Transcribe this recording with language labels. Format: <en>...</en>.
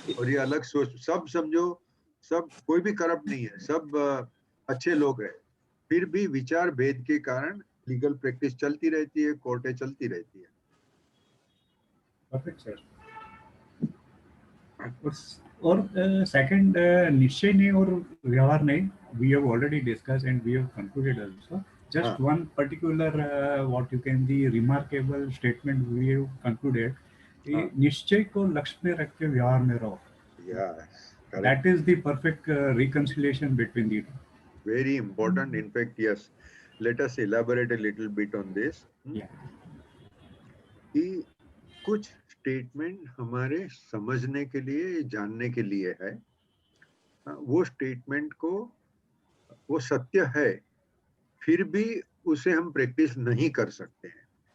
<hi>और ये अलग सोच, सब समझो, सब कोई भी करप्ट नहीं है, सब अच्छे लोग हैं, फिर भी विचार भेद के कारण लीगल प्रैक्टिस चलती रहती है, कोर्टें चलती रहती है। Perfect sir. और सेकंड, निश्चय नहीं और व्यवहार नहीं,</hi> <en>we have already discussed and we have concluded also. Just one particular what you can the remarkable statement we have concluded,</en> <hi>निश्चय को लक्ष्य में रख के व्यवहार में रहो.</hi> <en>Yes, that is the perfect reconciliation between the two. Very important. In fact, yes. Let us elaborate a little bit on this.</en> <hi>कि कुछ स्टेटमेंट हमारे समझने के लिए, जानने के लिए है, वो स्टेटमेंट को वो सत्य है, फिर भी उसे हम प्रैक्टिस नहीं कर सकते हैं।</hi>